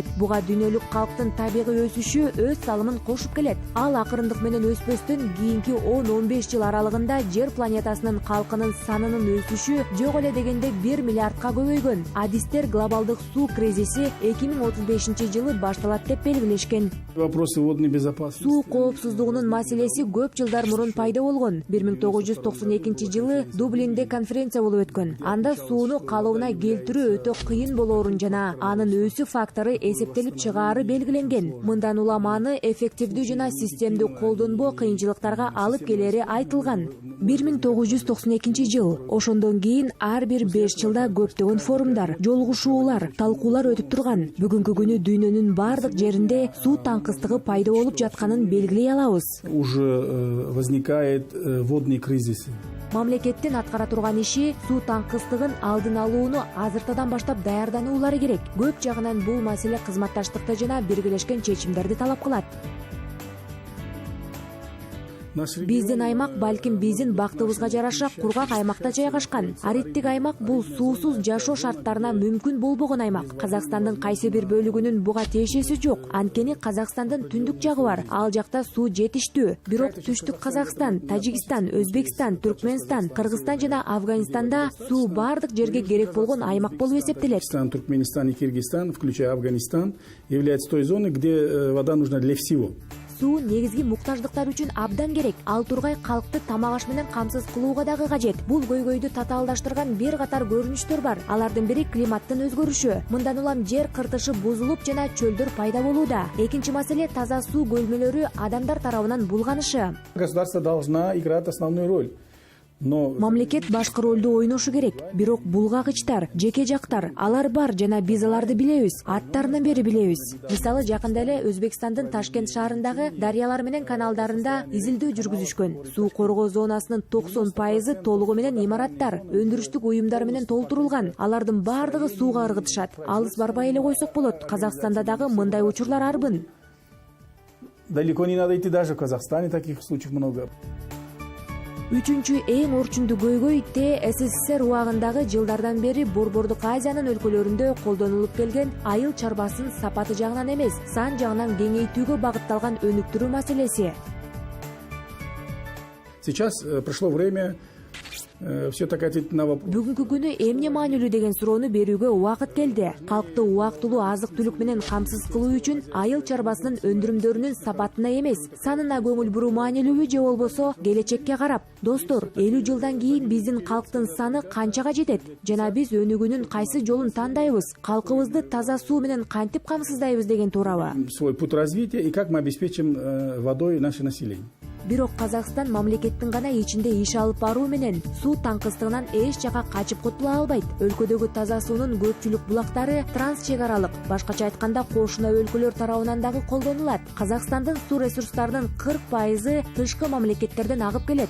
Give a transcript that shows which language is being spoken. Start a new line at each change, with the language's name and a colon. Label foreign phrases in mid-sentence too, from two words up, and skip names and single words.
Kyrgyz: Буга дүйнөлүк калктын табигый өсүшү өз салымын кошуп келет. Ал акырындык менен өспөстөн кийинки 10-15 жыл аралыгында жер планетасынын калкынын санынын өсүшү жок эле дегенде 1 миллиардка көбөйгөн. Адистер глобалдык суу кризиси 2035-жылы башталат деп белгилешкен.
Russian: Вопросы водной безопасности.
Kyrgyz: Суу коопсуздугунун маселеси көп жылдар мурун пайда болгон. 1992-жылы Дублинде конференция болуп өткөн. Анда сууну калыбына келтирүү өтө кыйын болоорун жана анын өсүү фактору эсептелип чыгаары белгиленген. Мындан улам аны эффективдүү жана системдүү колдонбоо кыйынчылыктарга алып келери айтылган. 1992-жыл. Ошондон кийин ар бир 5 жылда көптөгөн форумдар, жолугушуулар, талкуулар өтүп турган. Бүгүнкү күнү дүйнөнүн бардык жеринде суу таңкыстыгы пайда болуп жатканын белгилей алабыз.
Russian: Уже возникает водные кризисы.
Kyrgyz: Мамлекеттин аткара турган иши суу таңкыстыгын алдын алууну азыртадан баштап даярдануулары керек. Көп жагынан бул маселе кызматташтыкты жана биргелешкен чечимдерди талап кылат. Биздин аймак балким биздин бактыбызга жараша кургак аймакта жайгашкан. Ариттик аймак бул суусуз жашоо шарттарына мүмкүн болбогон аймак. Казакстандын кайсы бир бөлүгүнүн буга тиешеси жок. Анткени Казакстандын түндүк жагы бар. Ал жакта суу жетиштүү. Бирок түштүк Казакстан, Тажикстан, Өзбекстан, Түркмөнстан, Кыргызстан жана Афганистанда суу бардык жерге керек болгон аймак болуп эсептелет.
Russian: Туркменистан и Киргизстан, включая Афганистан, является той зоной, где вода нужна для всего.
Kyrgyz: Суу негизги муктаждыктар үчүн абдан керек. Ал тургай калкты тамак аш менен камсыз кылууга дагы кажет. Бул көйгөйдү татаалдаштырган бир катар көрүнүштөр бар. Алардын бири климаттын өзгөрүшү. Мындан улам жер кыртышы бузулуп жана чөлдөр пайда болууда. Экинчи маселе таза суу көлмөлөрү адамдар тарабынан булганышы.
Russian: Государство должна играть основную роль.
Kyrgyz: Мамлекет башкы ролду ойношу керек. Бирок булгагычтар, жеке жактар, алар бар жана биз аларды билебиз. Аттарынан бери билебиз. Мисалы жакында эле Өзбекстандын Ташкент шаарындагы дарыялар менен каналдарында изилдөө жүргүзүшкөн. Суу коргоо зонасынын 90% толугу менен имараттар, өндүрүштүк уюмдар менен толтурулган. Алардын бардыгы сууга ыргытышат. Алыс барбай эле койсок болот. Казакстанда дагы мындай учурлар арбын.
Russian: Далеко не надо идти, даже в Казахстане таких случаев много.
Kyrgyz: Үчүнчү эң орчундуу көйгөй СССР убагындагы жылдардан бери Борбордук Азиянын өлкөлөрүндө колдонулуп келген айыл чарбасынын сапаты жагынан эмес, сан жагынан кеңейтүүгө багытталган өнүктүрүү маселеси.
Russian: Сейчас прошло время все-таки ответить на вопрос.
Kyrgyz: Бүгүнкү күнү эмне маанилүү деген суроону берүүгө убакыт келди. Калкты убактылуу азык-түлүк менен камсыз кылуу үчүн айыл чарбасынын өндүрүмдөрүнүн сапатына эмес, санына көңүл буруу маанилүүбү же болбосо келечекке карап? Достор, 50 жылдан кийин биздин калктын саны канчага жетет жана биз өнүгүүнүн кайсы жолун тандайбыз? Калкыбызды таза суу менен кантип камсыздайбыз деген туурабы?
Russian: Свой путь развития и как мы обеспечим водой наше население.
Kyrgyz: Бирок Казакстан мамлекеттин гана ичинде иш алып баруу менен суу таңкыстыгынан эч жака качып кутула албайт. Өлкөдөгү таза суунун көпчүлүк булактары трансчек аралык, башкача айтканда кошуна өлкөлөр тарабынан дагы колдонулат. Казакстандын суу ресурстарынын 40% тышкы мамлекеттерден агып келет.